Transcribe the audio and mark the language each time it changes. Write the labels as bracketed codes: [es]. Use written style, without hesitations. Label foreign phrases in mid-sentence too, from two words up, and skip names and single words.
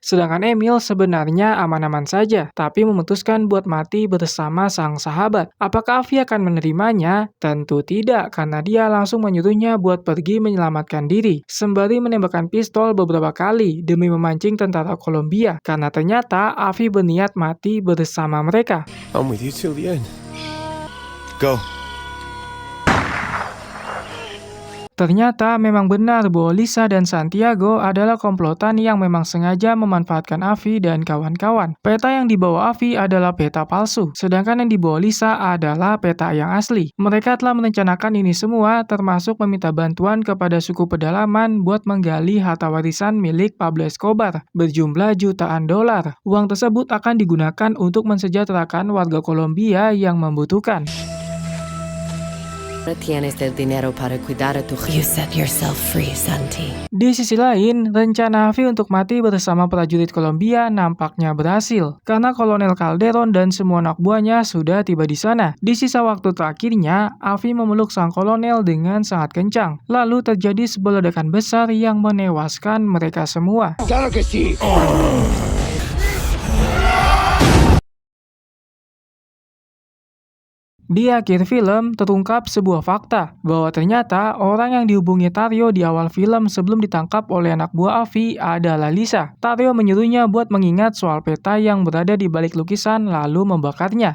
[id] Sedangkan Emil sebenarnya aman-aman saja, tapi memutuskan buat mati bersama sang sahabat. Apakah Avi akan menerimanya? Tentu tidak, karena dia langsung menyuruhnya buat pergi menyelamatkan diri, sembari menembakkan pistol beberapa kali demi memancing tentara Kolombia, karena ternyata Avi berniat mati bersama mereka. [en] I'm with you till the end. Go. [id] Ternyata memang benar bahwa Lisa dan Santiago adalah komplotan yang memang sengaja memanfaatkan Avi dan kawan-kawan. Peta yang dibawa Avi adalah peta palsu, sedangkan yang dibawa Lisa adalah peta yang asli. Mereka telah merencanakan ini semua, termasuk meminta bantuan kepada suku pedalaman buat menggali harta warisan milik Pablo Escobar berjumlah jutaan dolar. Uang tersebut akan digunakan untuk mensejahterakan warga Kolombia yang membutuhkan. [es] Tienes el dinero para cuidar a tu [en] You set yourself free, Santi. [id] Di sisi lain, rencana Avi untuk mati bersama prajurit Kolombia nampaknya berhasil, karena Kolonel Calderon dan semua anak buahnya sudah tiba di sana. Di sisa waktu terakhirnya, Avi memeluk sang kolonel dengan sangat kencang. Lalu terjadi sebuah ledakan besar yang menewaskan mereka semua. [es] Claro que sí. [id] Di akhir film, terungkap sebuah fakta bahwa ternyata orang yang dihubungi Tario di awal film sebelum ditangkap oleh anak buah Avi adalah Lisa. Tario menyuruhnya buat mengingat soal peta yang berada di balik lukisan lalu membakarnya.